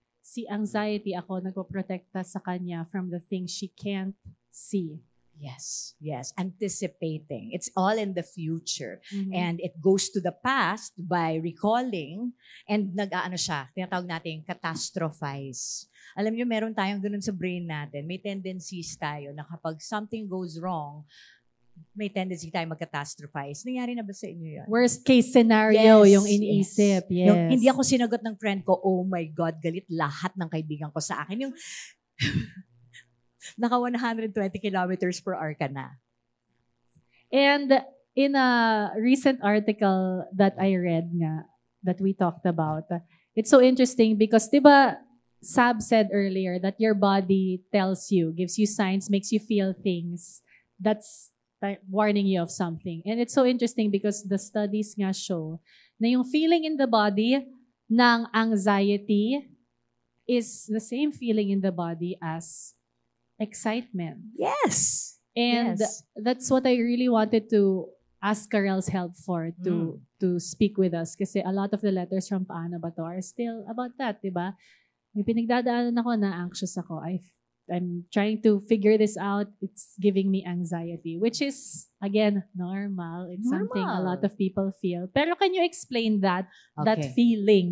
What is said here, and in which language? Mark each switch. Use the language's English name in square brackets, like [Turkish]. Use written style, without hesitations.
[Filipino] Si anxiety, ako nagpoprotekta sa kanya [English] from the things she can't see. Yes. Anticipating. It's all in the future. Mhm. And it goes to the past by recalling and [Filipino] tinatawag natin [English] catastrophize. [Filipino] Alam niyo, meron tayong ganun sa brain natin. May tendencies tayo na kapag [English] something goes wrong, [Filipino] may tendency tayo mag-catastrophize. Nangyari na ba sa inyo yun? [English] Worst case scenario Yes, [Filipino] yung iniisip. Yes. Yung hindi ako sinagot ng friend ko, oh my God, galit lahat ng kaibigan ko sa akin. Yung naka 120 kilometers per hour ka na. [English] And in a recent article that I read nga, that we talked about, it's so interesting because, diba, Sab said earlier that your body tells you, gives you signs, makes you feel things that's warning you of something. And it's so interesting because the studies nga show na yung feeling in the body ng anxiety is the same feeling in the body as excitement. Yes. And Yes. that's what I really wanted to ask Karel's help for, to speak with us. Kasi a lot of the letters from Paano Ba To are still about that, di ba? [Filipino] May pinagdadaanan ako na anxious ako. [English] I'm trying to figure this out. It's giving me anxiety, which is, again, normal. It's something a lot of people feel. Pero can you explain that feeling?